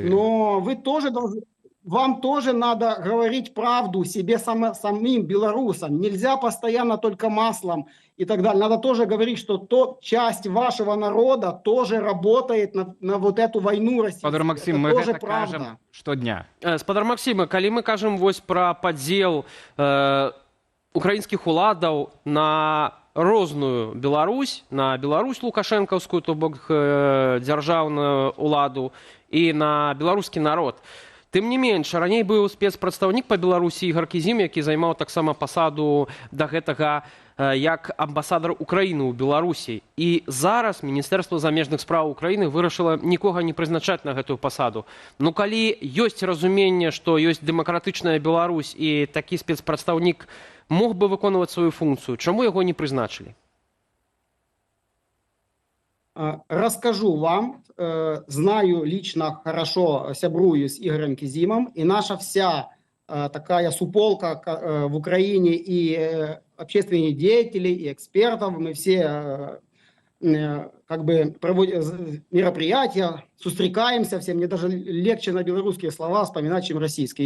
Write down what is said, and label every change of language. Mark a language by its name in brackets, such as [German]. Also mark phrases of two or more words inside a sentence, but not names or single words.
[Russian] Но вы тоже должны... Вам тоже надо говорить правду себе самим белорусам. Нельзя постоянно только маслом и так далее. Надо тоже говорить, что часть вашего народа тоже работает на вот эту войну России. [Belarusian] Спадар Максим, [Russian] это мы тоже [Belarusian] гэта [Russian] правда. [Belarusian] кажам штодня. Спадар Максима, калі мы кажам вось пра падзел украінскіх уладаў на розную Беларусь, на Беларусь лукашэнкаўскую, то бок дзяржаўную уладу, і на беларускі народ. Тым не менш, раней быў спецпрадстаўнік па Беларусі Ігор Кізім, які займаў таксама пасаду да гэтага як амбасадар Украіны ў Беларусі. І зараз Міністэрства замежных спраў Украіны вырашыла нікога не прызначаць на гэтую пасаду. Ну калі ёсць разуменне, што ёсць дэмакратычная Беларусь і такі спецпрадстаўнік мог бы выконваць сваю функцыю, чаму яго не прызначылі? [Russian] Расскажу вам, знаю лично хорошо, сябрую с Игорем Кизимом, и наша вся такая суполка в Украине и общественных деятелей, и экспертов, мы все как бы проводим мероприятия, встречаемся все, мне даже легче на белорусские слова вспоминать, чем российские.